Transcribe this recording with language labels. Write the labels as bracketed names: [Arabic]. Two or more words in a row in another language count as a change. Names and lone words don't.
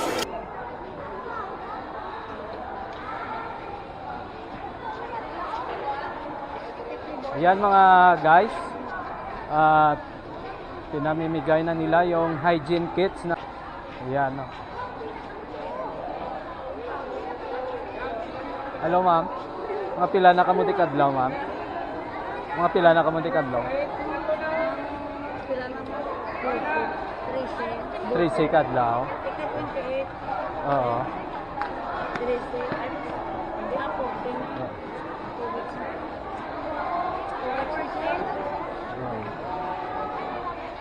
[Filipino] Ayan mga guys, at pinamimigay na nila yung hygiene kits na ayan, no. [Hiligaynon] Hello ma'am, mga pila na kamuti kadlaw ma'am, mga pila na kamuti kadlaw. Pila na mo? 3 kadlaw. Oo. 3